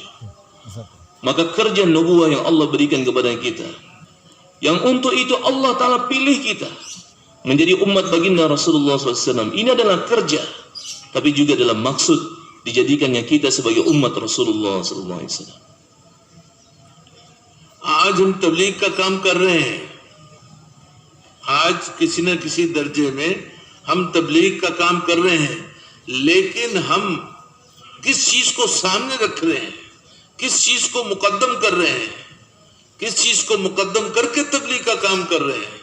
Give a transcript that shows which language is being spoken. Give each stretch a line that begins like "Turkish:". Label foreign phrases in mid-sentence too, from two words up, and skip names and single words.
Indonesian: Maka kerja nubuwah yang Allah berikan kepada kita, yang untuk itu
Arabic: الله تعالى
Indonesian: pilih kita menjadi umat baginda Rasulullah SAW. Ini adalah kerja, tapi juga dalam maksud dijadikannya kita sebagai umat Rasulullah SAW.
Hindi: आज हम तबलीग का काम कर रहे हैं. आज किसी न किसी दर्जे में हम तबलीग का काम कर रहे हैं, लेकिन हम किस चीज को सामने रख रहे हैं, किस चीज को मुकद्दम कर रहे हैं, किस चीज को मुकद्दम करके तबलीग का काम कर रहे हैं.